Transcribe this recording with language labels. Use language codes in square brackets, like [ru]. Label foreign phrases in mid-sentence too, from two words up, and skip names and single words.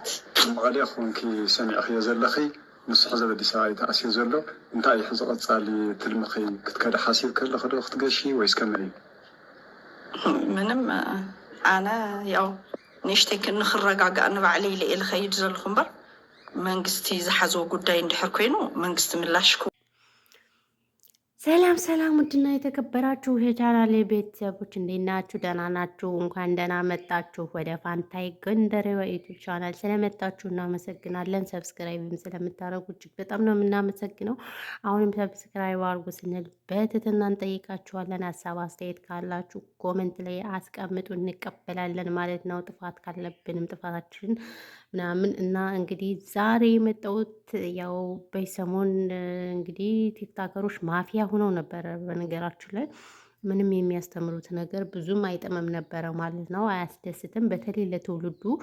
[ti] መቐለ ኮንኪ ሰሚዕኽዮ ዘለኺ ንስሕ ዘበዲ ሰብኣይ ተኣሲሩ ዘሎ እንታይ ሕዚ ቐፃሊ ትልምኺ ክትከደ ሓሲብ ከለኺ ዶ ክትገሺ ወይስ ከመይ እዩ? ምንም ኣነ ያው ንእሽተይ ንኽረጋጋእ ንባዕለ ኢለ እየ ዝኸይድ ዘለኹ እምበር መንግስቲ ዝሓዘዎ ጉዳይ እንድሕር ኮይኑ መንግስቲ ምላሽ [am] ሰላም ሰላም፣ ውድና የተከበራችሁ የቻናሌ ቤተሰቦች እንዴት ናችሁ? ደህና ናችሁ? እንኳን ደህና መጣችሁ ወደ ፋንታይ ጎንደሬዋ ዩቲዩብ ቻናል። ስለመጣችሁ እናመሰግናለን። ሰብስክራይብም ስለምታደርጉ እጅግ በጣም ነው የምናመሰግነው። አሁንም ሰብስክራይብ አድርጉ ስንል በትህትና እንጠይቃችኋለን። ሀሳብ አስተያየት ካላችሁ ኮመንት ላይ አስቀምጡ፣ እንቀበላለን ማለት ነው። ጥፋት ካለብንም ጥፋታችን ምናምን እና እንግዲህ ዛሬ የመጣሁት ያው በሰሞን እንግዲህ ቲክታከሮች ማፊያ ሆነው ነበረ። በነገራችን ላይ ምንም የሚያስተምሩት ነገር ብዙም አይጥምም ነበረ ማለት ነው። አያስደስትም። በተለይ ለትውልዱ